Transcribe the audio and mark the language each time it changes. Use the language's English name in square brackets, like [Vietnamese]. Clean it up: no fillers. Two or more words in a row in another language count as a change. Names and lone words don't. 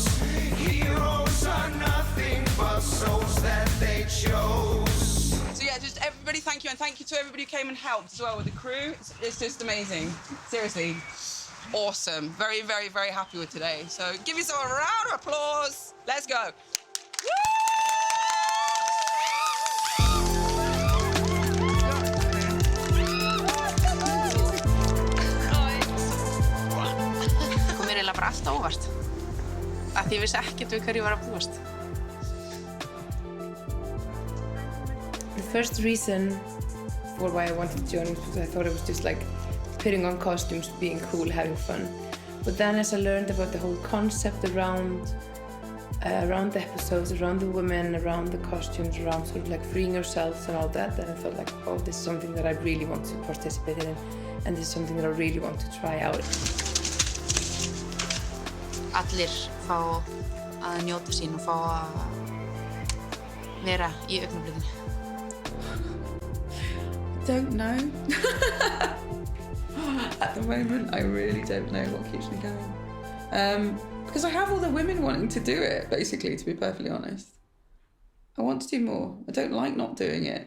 [English] Heroes are nothing but souls that they chose. So yeah, just everybody thank you, and thank you to everybody who came and helped as well with the crew. It's just amazing. Seriously, awesome. Very, very, very happy with today. So give yourself a round of applause. Let's go. [Icelandic] Kom mér eiginlega bara allt á óvart. Af því ég vissi ekkert við hverju ég var að búast. [English] The first reason for why I wanted to join was because I thought it was just like putting on costumes, being cool, having fun. But then as I learned about the whole concept around the episodes, around the women, around the costumes, around sort of like freeing yourselves and all that, then I felt like, oh, this is something that I really want to participate in, and this is something that I really want to try out. [Icelandic] Allir fá að njóta sín og fá að vera í augnablikinu. [English] Don't know. At the moment, I really don't know what keeps me going. Because I have all the women wanting to do it, basically, to be perfectly honest. I want to do more. I don't like not doing it.